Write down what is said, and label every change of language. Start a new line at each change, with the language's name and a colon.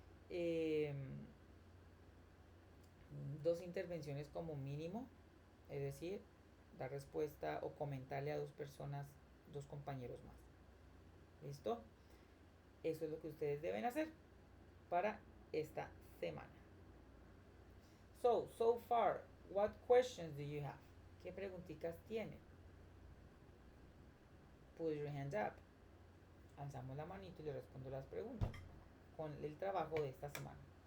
Spanish: Eh, 2 intervenciones como mínimo, es decir, dar respuesta o comentarle a 2 personas, 2 compañeros más. ¿Listo? Eso es lo que ustedes deben hacer para esta semana.
English: So far, what questions do you have?
Spanish: ¿Qué preguntitas tienen?
English: Put your hand up.
Spanish: Alzamos la manito y le respondo las preguntas con el trabajo de esta semana.